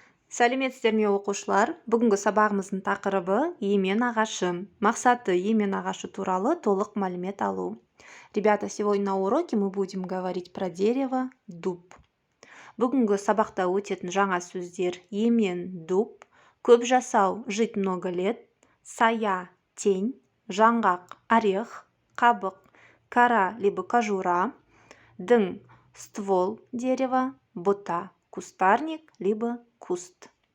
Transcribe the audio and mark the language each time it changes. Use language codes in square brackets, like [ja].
[kk] Сәлеметсіздер ме оқушылар? Бүгінгі сабағымыздың тақырыбы емен ағашы. Мақсаты емен ағашы туралы толық мәлімет алу. [ru] Ребята, сегодня на уроке мы будем говорить про дерево дуб. [kk] Бүгінгі сабақта өтетін жаңа сөздер емен дуб, көп жасау [ru] жить много лет, [kk] сая тень, жаңғақ орех, қабық [ru] кора либо кожура, [kk] дың [ru] ствол дерева, [kk] бұта [ru] кустарник либо куст.